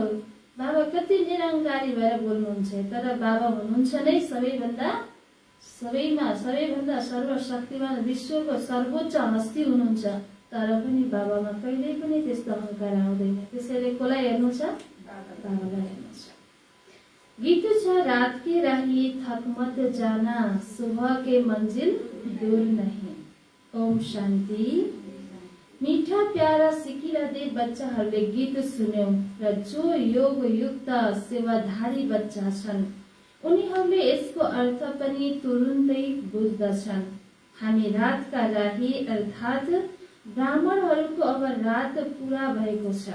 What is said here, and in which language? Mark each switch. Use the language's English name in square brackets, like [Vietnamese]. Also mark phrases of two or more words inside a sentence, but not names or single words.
[Nepali] बाबा कति निरंकारी भएर बोल्नुहुन्छ। तर बाबा हुनुहुन्छ नै सबैभन्दा सर्वशक्तिमान, विश्वको सर्वोच्च हस्ती हुनुहुन्छ। तर पनि बाबामा कहिल्यै पनि त्यस्तो अहंकार आउँदैन। त्यसैले कसलाई हेर्नु छ? बाबालाई हेर्नु छ। गीत छ, [Hindi] रात के राही थक मत जाना, सुबह के मंजिल दूर नहीं। [Nepali] ओम शान्ति। मीठा प्यारा सिकिरहँदै बच्चाहरूले गीत सुन्यौं र जो योग युक्त सेवाधारी बच्चा छन् उनीहरूले यसको अर्थ पनि तुरुन्तै बुझ्दछन्। हामी रातका राही अर्थात् ब्राह्मणहरूको अब रात पूरा भएको छ।